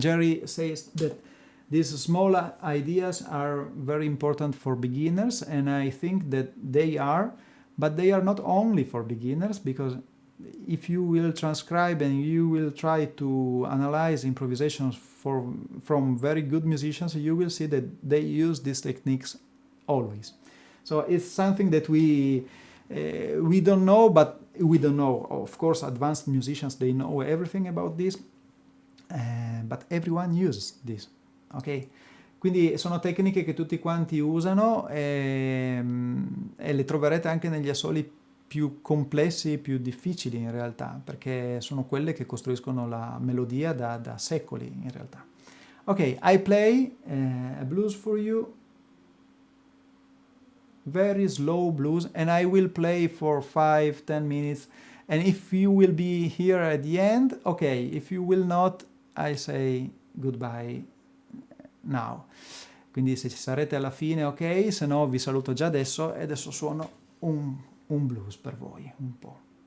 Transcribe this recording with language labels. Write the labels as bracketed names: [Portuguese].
[English] Jerry says that these small ideas are very important for beginners, and I think that they are, but they are not only for beginners, because if you will transcribe and you will try to analyze improvisations from very good musicians, you will see that they use these techniques always. So it's something that we don't know, but we don't know. Of course, advanced musicians, they know everything about this, but everyone uses this. Ok? [Italian] Quindi sono tecniche che tutti quanti usano e le troverete anche negli assoli più complessi, più difficili in realtà, perché sono quelle che costruiscono la melodia da secoli in realtà. [English] Ok, I play a blues for you, very slow blues, and I will play for 5-10 minutes, and if you will be here at the end, okay, if you will not, I say goodbye now. [Italian] Quindi se ci sarete alla fine, ok, se no vi saluto già adesso e adesso suono un blues per voi, un po'.